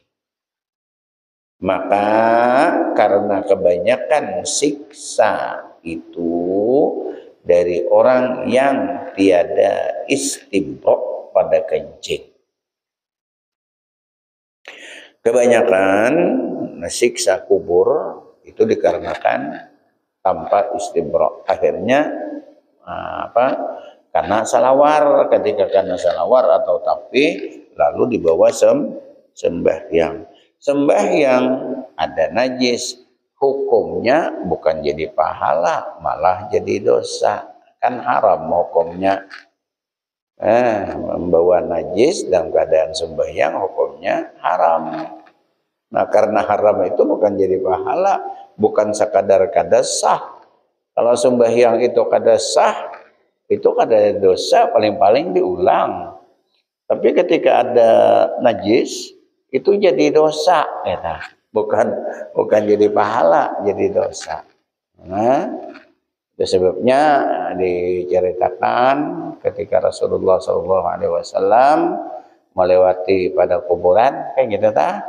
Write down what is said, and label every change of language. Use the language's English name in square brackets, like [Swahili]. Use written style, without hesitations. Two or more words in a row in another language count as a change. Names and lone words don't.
[Indonesian] Maka karena kebanyakan siksa itu dari orang yang tiada istibra pada kencing. Kebanyakan siksa kubur itu dikarenakan tanpa istibra. Akhirnya karena salawar, ketika karena salawar atau tapi lalu dibawa sembahyang. Sembahyang ada najis, hukumnya bukan jadi pahala, malah jadi dosa. Kan haram hukumnya. Membawa najis dalam keadaan sembahyang hukumnya haram. Nah, karena haram itu bukan jadi pahala, bukan sekadar kada sah. Kalau sembahyang itu kada sah, itu kada dosa, paling-paling diulang. Tapi ketika ada najis, itu jadi dosa, ya, bukan jadi pahala, jadi dosa. Nah, itu sebabnya diceritakan ketika Rasulullah SAW melewati pada kuburan, kayak gitu ta.